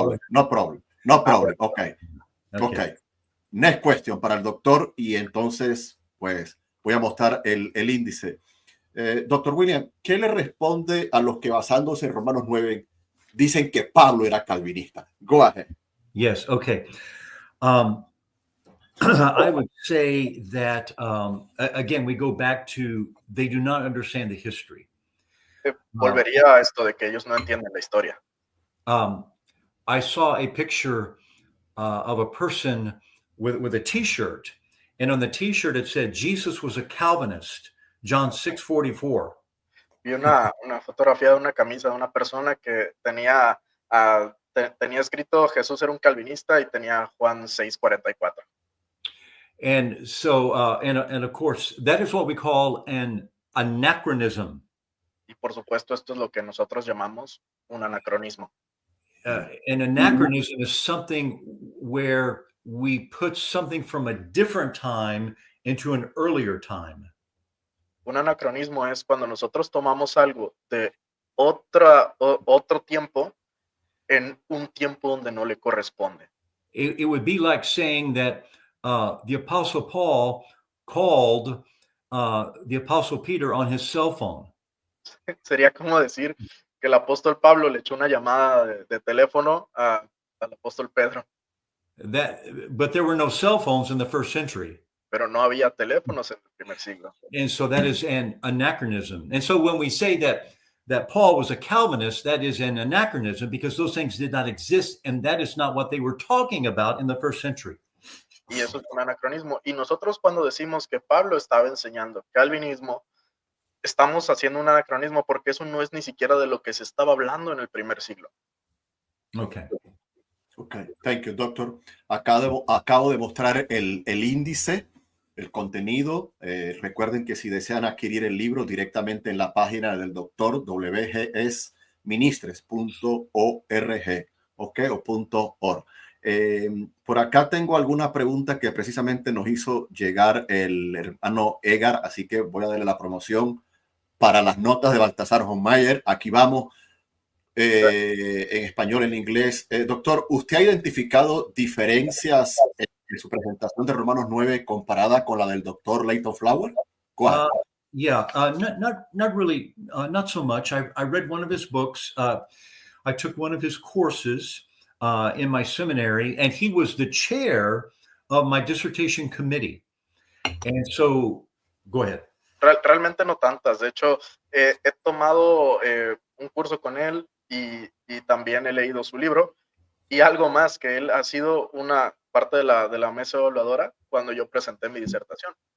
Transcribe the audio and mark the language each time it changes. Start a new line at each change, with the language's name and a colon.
English: No problem. Ok. Next question
Spanish: para el doctor y entonces, pues, voy a mostrar el índice. Doctor William, ¿qué le responde a los que basándose en Romanos 9 dicen que Pablo era calvinista?
English: Go ahead. Yes. Okay. I would say that, again, we go back to they do not understand the history.
Spanish: Volvería a esto de que ellos no entienden la historia.
English: I saw a picture of a person with a T-shirt, and on the T-shirt it said Jesus was a Calvinist, John 6:44.
Spanish: Vi una fotografía de una camisa de una persona que tenía escrito Jesús era un calvinista y tenía Juan 6:44.
English: And so, and of course, that is what we call an anachronism.
Spanish: Y por supuesto, esto es lo que nosotros llamamos un anacronismo.
English: An anachronism is something where we put something from a different time into an earlier time.
Spanish: Un anacronismo es cuando nosotros tomamos algo de otro tiempo en un tiempo donde no le corresponde.
English: It would be like saying that the Apostle Paul called the Apostle Peter on his cell phone.
Spanish: Sería como decir que el apóstol Pablo le echó una llamada de teléfono al apóstol Pedro.
English: But there were no cell phones in the first century.
Spanish: Pero no había teléfonos en el primer siglo.
English: And so that is an anachronism. And so when we say that Paul was a Calvinist, that is an anachronism because those things did not exist, and that is not what they were talking about in the first century.
Spanish: Y eso es un anacronismo. Y nosotros cuando decimos que Pablo estaba enseñando calvinismo, estamos haciendo un anacronismo porque eso no es ni siquiera de lo que se estaba hablando en el primer siglo.
English: Okay. Thank you, doctor.
Spanish: Acabo de mostrar el índice, el contenido. Recuerden que si desean adquirir el libro directamente en la página del doctor, wgsministres.org, o .org. Por acá tengo alguna pregunta que precisamente nos hizo llegar el hermano Edgar, así que voy a darle la promoción para las notas de Baltasar Hoffmeyer. Aquí vamos. En español, en inglés. Doctor, ¿usted ha identificado diferencias en su presentación de Romanos 9 comparada con la del doctor Leighton Flower?
English: Yeah, not really, not so much. I read one of his books. I took one of his courses in my seminary, and he was the chair of my dissertation committee. And so, go ahead.
Spanish: Realmente no tantas. De hecho, he tomado un curso con él y también he leído su libro. Y algo más, que él ha sido parte de la mesa evaluadora cuando yo presenté mi disertación.